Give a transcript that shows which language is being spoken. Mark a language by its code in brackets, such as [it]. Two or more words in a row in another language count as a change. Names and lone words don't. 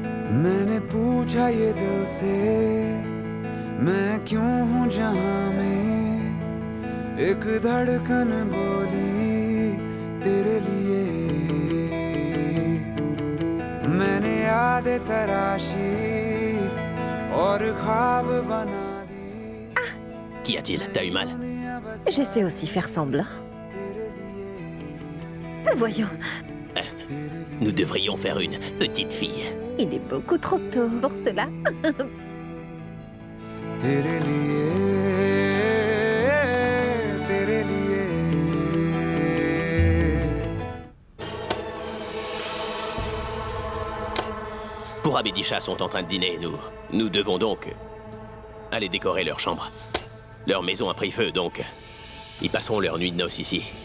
[hi] मैंने पूछा ये दिल से मैं क्यों हूँ जहाँ में एक धड़कन बोली तेरे लिए मैंने यादें तराशी और ख्वाब बना दी [fr] Qu'y a-t-il? T'as eu mal? Je sais aussi faire semblant. Voyons, Nous devrions faire une petite fille. il est beaucoup trop tôt pour cela. [hi] तेरे लिए तेरे लिए [fr] Pourab et Disha sont en train de dîner. Nous devons donc aller décorer leur chambre. Leur maison a pris feu, donc ils passeront leur nuit de noces ici.